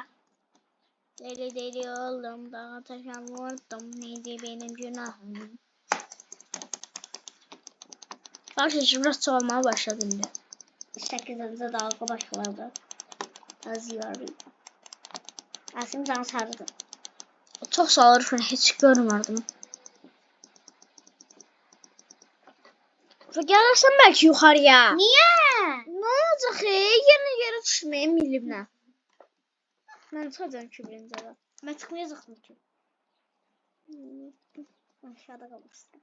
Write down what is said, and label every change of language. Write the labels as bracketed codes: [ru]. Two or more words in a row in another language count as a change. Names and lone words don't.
[tr] Deli oldum, dağa taşan vurdum, neydi benim günahım. Arkadaşlar biraz çoğalmaya başladı indi. 8. dalga başladı. Yazıyorum. Asim can sardı. Çok sağ ol [az] Rüfünə, heç görmürdüm. Və gəlirsən belki yuxarıya. Niye? Ne olacaq? Yerə düşməyə milimlə. Mən çıxacağam ki birinci ara. Mən çıxmayacaqdım ki. Aşağıda qalmışdım.